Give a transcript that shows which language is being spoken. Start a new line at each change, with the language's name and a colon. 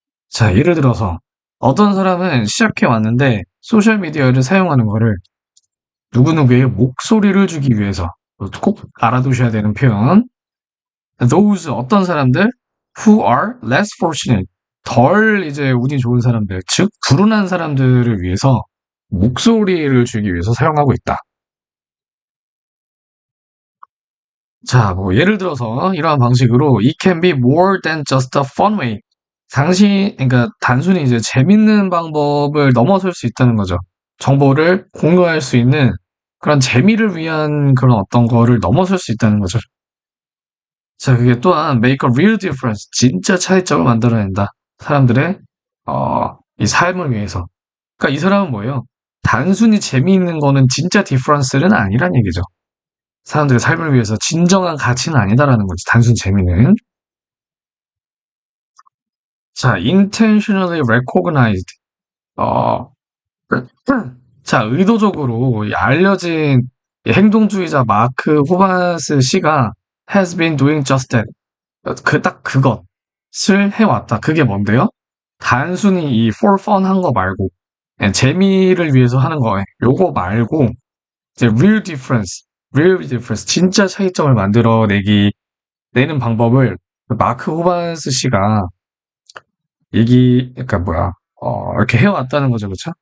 Korean: 자, 예를 들어서 어떤 사람은 시작해 왔는데 소셜 미디어를 사용하는 거를 누구누구의 목소리를 주기 위해서 꼭 알아두셔야 되는 표현.
English: those
Korean: 어떤 사람들
English: who are less fortunate
Korean: 덜 이제 운이 좋은 사람들, 즉 불운한 사람들을 위해서 목소리를 주기 위해서 사용하고 있다. 자, 뭐 예를 들어서 이러한 방식으로
English: it can be more than just a fun way.
Korean: 그러니까 단순히 이제 재밌는 방법을 넘어설 수 있다는 거죠. 정보를 공유할 수 있는 그런 재미를 위한 그런 어떤 거를 넘어설 수 있다는 거죠. 자, 그게 또한
English: make a real difference.
Korean: 진짜 차이점을 만들어낸다. 사람들의, 이 삶을 위해서. 그러니까 이 사람은 뭐예요? 단순히 재미있는 거는 진짜 디퍼런스는 아니란 얘기죠. 사람들의 삶을 위해서 진정한 가치는 아니다라는 거지. 단순 재미는.
English: 자, intentionally recognized.
Korean: 어, 자, 의도적으로 이 알려진 이 행동주의자 마크 호바스 씨가
English: has been doing just that.
Korean: 딱 그것을 해왔다. 그게 뭔데요? 단순히 이
English: for fun
Korean: 한 거 말고, 그냥 재미를 위해서 하는 거, 요거 말고, 이제
English: real difference,
Korean: 진짜 차이점을 내는 방법을 마크 호바스 씨가 그러니까 이렇게 해왔다는 거죠. 그쵸?